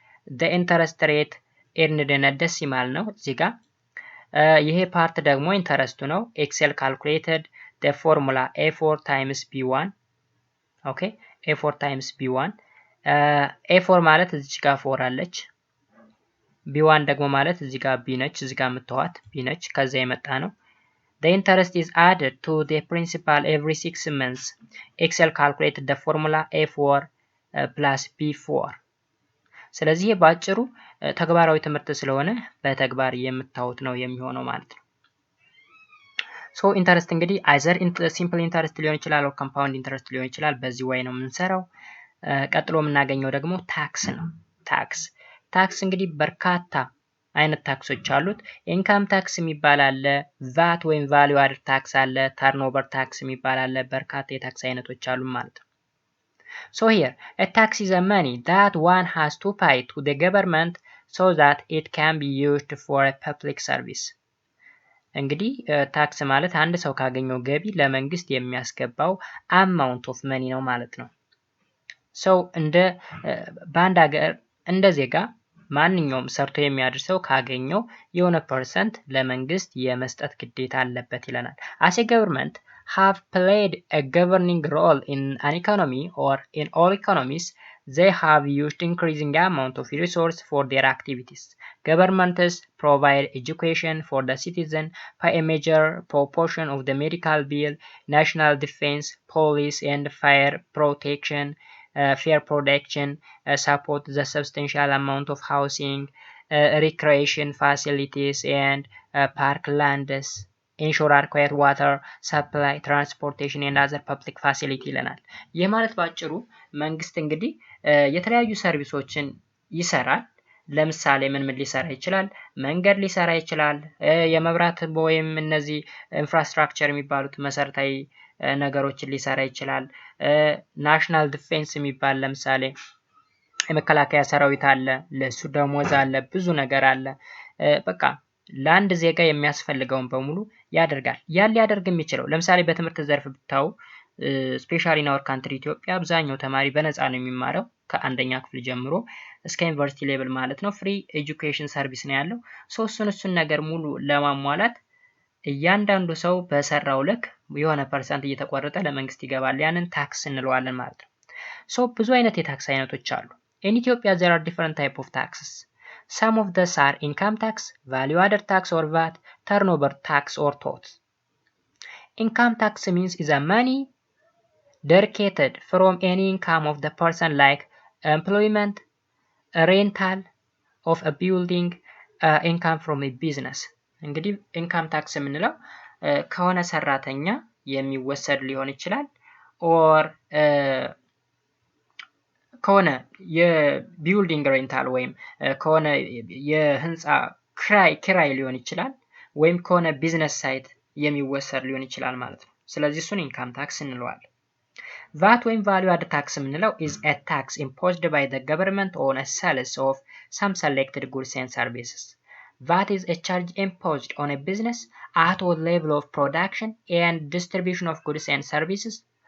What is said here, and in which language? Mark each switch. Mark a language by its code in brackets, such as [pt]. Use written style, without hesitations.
[en] the interest rate earned in a decimal [am] ነው እዚህ ጋር። ይሄ ፓርት ደግሞ ኢንተረስቱ ነው። ኤክሴል [en] calculated the formula a4 times b1 [am] ኦኬ a4 times b1 a4 ማለት እዚች ጋር 4 አለች። b1 ደግሞ ማለት እዚህ ጋር b ነች። እዚህ ጋር የምትዋት b ነች። ከዛ የመጣ ነው። [en] the interest is added to the principal every 6 months. Excel calculated the formula a4 plus b4. [am] ስለዚህ ባጭሩ ተግባራዊ ትምህርት ስለሆነ በተግባር የምታዩት ነው የሚሆነው ማለት ነው። so ኢንተረስት እንግዲህ [en] either simple interest [am] ሊሆን ይችላል [en] or compound interest [am] ሊሆን ይችላል። በዚህ way ነው የምንሰራው። ቀጥሎ የምናገኘው ደግሞ ታክስ ነው። ታክስ እንግዲህ በርካታ አይነት ታክሶች አሉት። ኢንካም ታክስ የሚባል አለ፣ ቫት ወይም ቫልዩ አድድ ታክስ አለ፣ ተርኖቨር ታክስ የሚባል አለ። በርካታ የታክስ አይነቶች አሉ ማለት ነው። [en] so here a tax is a money that one has to pay to the government so that it can be used for a public service. [am] እንግዲህ ታክስ ማለት አንድ ሰው ካገኘው ገቢ ለመንግስት የሚያስገባው [en] amount of money [am] ነው ማለት ነው። so እንደ ባንድ ሀገር እንደ ዜጋ ማንኛውም ሰርቶ የሚያድርሰው ካገኘው የሆነ ፐርሰንት ለመንግስት የመስጠት ግዴታ አለበት ይለናል። [en] as a government have played a governing role in an economy or in all economies, they have used increasing amount of resource for their activities. Governments provide education for the citizen, pay a major proportion of the medical bill, national defense, police and fire protection, fair production, support the substantial amount of housing, recreation facilities and park lands, ensure adequate water supply, transportation and other public facility [am] ይለናል። ይህ ማለት ባጭሩ መንግስት እንግዲህ የተለያዩ ሰርቪሶችን ይሰራል። ለምሳሌ ምን ሊሰራ ይችላል? መንገድ ሊሰራ ይችላል። የመብራት ወይም እነዚህ ኢንፍራስትራክቸር የሚባሉት መሰረታዊ ነገሮችን ሊሰራ ይችላል። ናሽናል ዲፌንስ የሚባል ለምሳሌ የመከላከያ ሰራዊት አለ፣ ለሱ ደሞዝ አለ፣ ብዙ ነገር አለ። በቃ ለአንድ ዜጋ የሚያስፈልገውን በሙሉ ያደርጋል። ያን ሊያደርግ የሚችለው ለምሳሌ በትምህርት ዘርፍ ብታው [en] ስፔሻሊ ኢን አወር ካንትሪ [am] ኢትዮጵያ አብዛኛው ተማሪ በነፃ ነው የሚማረው ከአንደኛ ክፍል ጀምሮ እስከ ዩኒቨርሲቲ ሌቭል ማለት ነው። ፍሪ ኤጁኬሽን ሰርቪስ ነው ያለው። እሱን ነገር ሙሉ ለማሟላት እያንዳንዱ ሰው በሰራው ልክ የሆነ ፐርሰንት እየተቆረጠ ለመንግስት ይገባል። ያንን ታክስ እንለዋለን ማለት ነው። ሶ ብዙ አይነት የታክስ አይነቶች አሉ። [en] In Ethiopia there are different type of taxes. Some of these are income tax, value added tax or VAT, turnover tax or TOT. Income tax means is a money derived from any income of the person like employment, rental of a building, income from a business. [am] እንግዲህ ኢንካም ታክስ የምንለው ከሆነ ሰራተኛ የሚወሰድ ሊሆን ይችላል ኦር ከሆነ የቢልዲንግ ሬንታል ወይም ከሆነ የህንፃ ኪራይ ሊሆን ይችላል ወይም ከሆነ ቢዝነስ ሳይት የሚወሰድ ሊሆን ይችላል ማለት ነው። ስለዚህ እሱን ኢንካም ታክስ እንለዋለን። VAT ወይም value added tax የምንለው [en] is a tax imposed by the government on a sales of some selected goods and services. VAT is a charge imposed on a business at all level of production and distribution of goods and services.